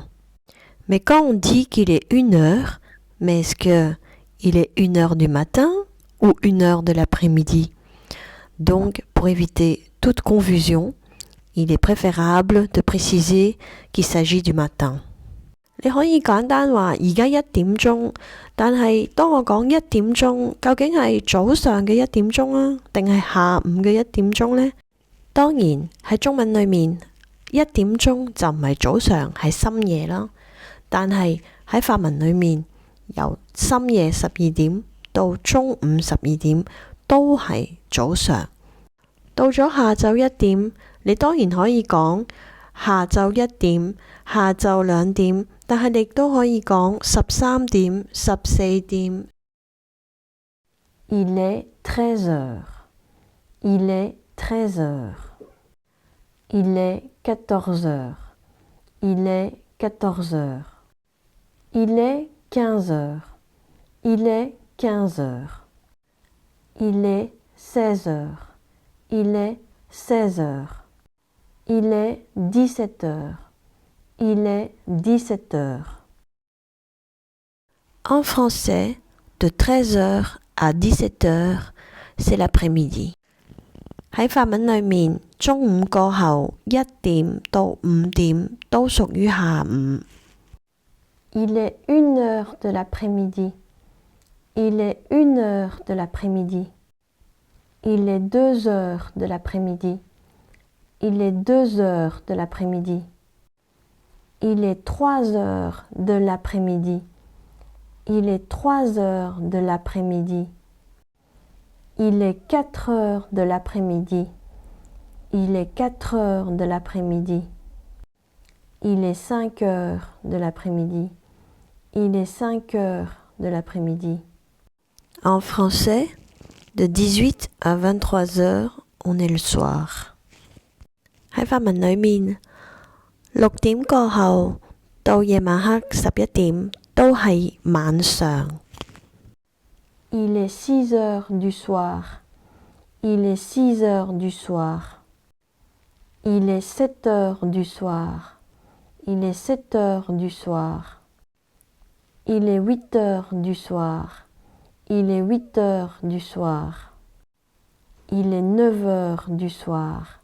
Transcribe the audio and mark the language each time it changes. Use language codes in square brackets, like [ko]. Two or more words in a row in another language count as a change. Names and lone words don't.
[fr] Mais quand on dit qu'il est 1 heure, mais est-ce qu'il est 1 heure du matin ou 1 heure de l'après-midi? Donc, pour éviter toute confusion, il est préférable de préciser qu'il s'agit du matin. [yue] 你可以簡單話而家1點鐘，但係當我講1點鐘，究竟係早上嘅1點鐘啊，定係下午嘅1點鐘呢？當然喺中文裏面1點鐘就唔係早上，係深夜啦。但係喺法文裏面，由深夜12點到中午12點都係早上。到咗下晝1點，你當然可以講下晝1點、下晝2點，但係你亦都可以講13點、14 點。 [fr] Il est 13 heures. Il est 13 heures. Il est 14 heures. Il est 14 heures. Il est 15 heures. Il est 15 heures. Il est 16 heures. Il est 16 heures. Il est 17 heures. Il est 17 heures. En français, de 13 heures à 17 heures, c'est l'après-midi. [yue] 喺法文裏面，中午過後1點到5點都屬於下午。 [fr] Il est 1 heure de l'après-midi. Il est 1 heure de l'après-midi. Il est 2 heures de l'après-midi. Il est 2 heures de l'après-midi. Il est 3 heures de l'après-midi. Il est 3 heures de l'après-midi. Il est 4 heures de l'après-midi. Il est 4 heures de l'après-midi. Il est 5 heures de l'après-midi. Il est 5 heures de l'après-midi. En français, de 18 à 23 heures, on est le soir. [yue] 喺法文裏面，6點過後到夜晚黑11點都係晚上。 [fr] Il est 6 heures du soir. Il est 6 heures du soir. Il est 7 heures du soir. Il est 7 heures du soir. Il est 8 heures du soir. Il est 8 heures du soir. Il est 9 heures du soir.